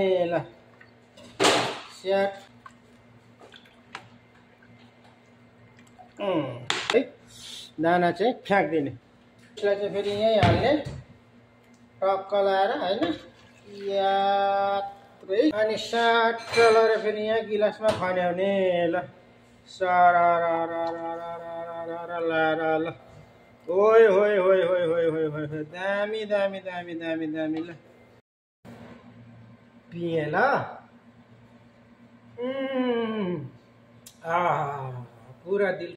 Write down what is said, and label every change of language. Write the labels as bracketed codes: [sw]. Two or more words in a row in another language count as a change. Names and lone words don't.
[ne] ल स्याट है, दाना चाहिँ फ्याँक्दिने। यसलाई चाहिँ फेरि यहीँ हाल्ने टक्क लाएर होइन, यात्रै। अनि साट लाएर फेरि यहाँ गिलासमा खन्याउने। ल सरारारारारारारा लाएर। ल ओइ होइ होइ होइ होइ होइ होइ, दामी दामी दामी दामी दामी। ल पिएँ। ल पुरा दिल